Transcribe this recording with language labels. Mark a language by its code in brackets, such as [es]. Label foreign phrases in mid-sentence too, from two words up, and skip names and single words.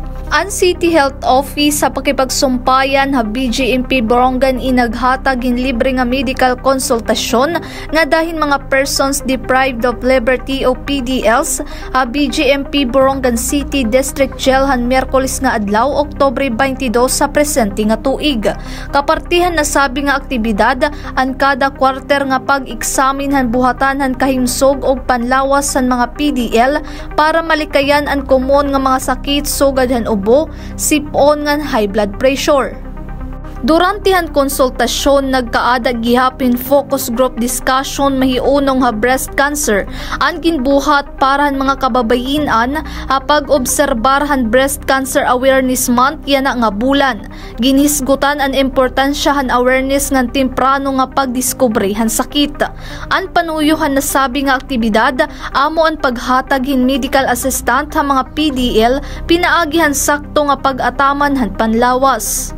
[war] Ang City Health Office sa pakipagsumpayan ha BGMP Borongan inaghatag in libre nga medical konsultasyon nga dahin mga [en] persons deprived of liberty [war] o PDLs ha BGMP Borongan City District Jail han Miyerkules nga adlaw Oktubre 22 sa presente nga tuig. Kapartihan na sabi nga aktibidad ang kada kwarter nga pag-eksamin han buhatan han kahimsog og panlawas san mga PDL para malikayan ang komon nga mga sakit sugad han sipon ngan [en] high blood pressure. [war] Durante han konsultasyon nagkaadag gihapon [en] focus group discussion [war] mahiunong ha [en] breast cancer [war] ang ginbuhat para han mga kababayin-an ha pag-obserbar han [en] breast cancer awareness month [war] yana nga bulan. Ginhisgutan ang importansya han awareness ngan temprano nga pagdiskubre han sakit. Ang panuyuhan na sabi nga aktibidad amo ang paghatag hin [en] medical assistant [war] ha mga PDL pinaagihan sakto nga pag-ataman han panlawas.